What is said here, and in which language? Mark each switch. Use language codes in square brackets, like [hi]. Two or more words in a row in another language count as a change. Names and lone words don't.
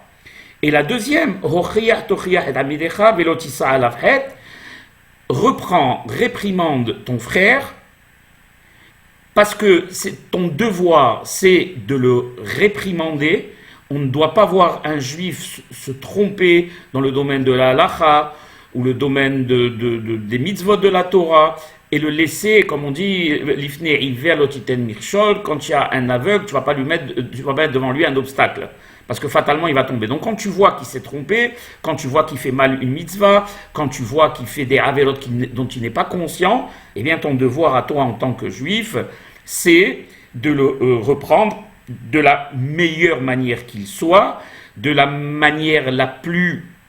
[fr] Et la deuxième, reprends, réprimande ton frère, parce que ton devoir, c'est de le réprimander. On ne doit pas voir un juif se tromper dans le domaine de la halacha ou le domaine des mitzvot de la Torah, et le laisser, comme on dit, [he] l'ifne iver lotiten mirchol, [fr] quand il y a un aveugle, tu vas pas mettre devant lui un obstacle, parce que fatalement il va tomber. Donc quand tu vois qu'il s'est trompé, quand tu vois qu'il fait mal une mitzvah, quand tu vois qu'il fait des avelot dont il n'est pas conscient, eh bien ton devoir à toi en tant que juif, c'est de le reprendre de la meilleure manière qu'il soit, de la manière la plus